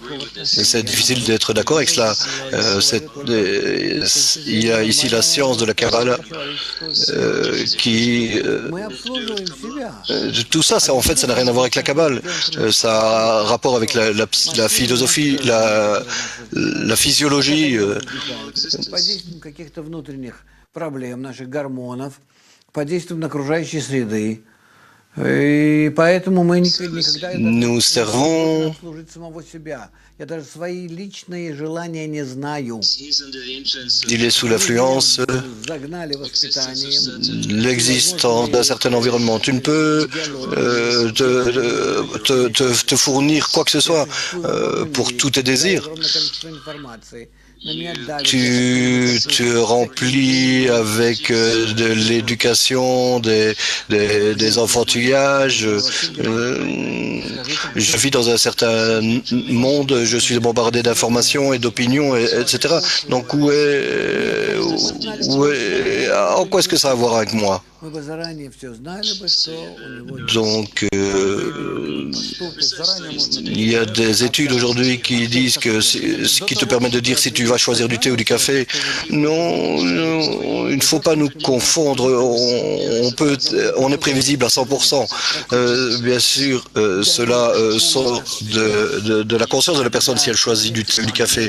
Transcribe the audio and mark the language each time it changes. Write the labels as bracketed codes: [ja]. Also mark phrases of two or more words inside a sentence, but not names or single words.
[fr] C'est difficile d'être d'accord avec cela. Il y a ici la science de la Kabbalah qui... tout ça, en fait, ça n'a rien à voir avec la Kabbale. Ça a rapport avec la philosophie, la physiologie. [ru] Под каких-то внутренних проблем наших гормонов, под действием окружающей среды. И поэтому мы никогда [fr] Nous servons... [ru] служить самого себя. Я даже свои личные желания не знаю. [fr] Il est sous l'influence [ru] Загнали воспитанием. [fr] l'existence d'un certain environnement. Tu ne peux te fournir quoi que ce soit pour tous tes désirs. [ru] Огромное количество информации. На меня давит. [fr] Tu te remplis avec de l'éducation, des enfantillages. Je vis dans un certain monde, je suis bombardé d'informations et d'opinions, etc. Donc en quoi est-ce que ça a à voir avec moi? [ru] Мы бы заранее все знали бы, что у него [fr] Donc, il y a des études aujourd'hui qui disent que ce qui te permet de dire si tu vas choisir du thé ou du café. Non, il ne faut pas nous confondre. On est prévisible à 100%. Bien sûr, cela sort de la conscience de la personne si elle choisit du thé ou du café.